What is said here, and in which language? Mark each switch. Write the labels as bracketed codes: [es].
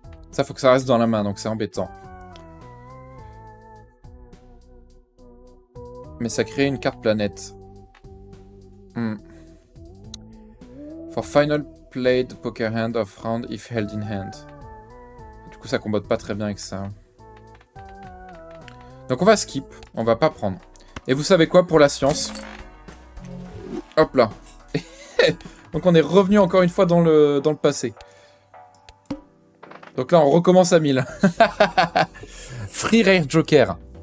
[fr] Ça, faut que ça reste dans la main, donc c'est embêtant. Mais ça crée une carte planète. [en] For final played poker hand of round if held in hand. [fr] Du coup, ça combatte pas très bien avec ça. Donc on va skip, on va pas prendre. Et vous savez quoi pour la science? Hop là. Donc on est revenu encore une fois dans le passé. Donc là, on recommence à 1000. Free Rare Joker.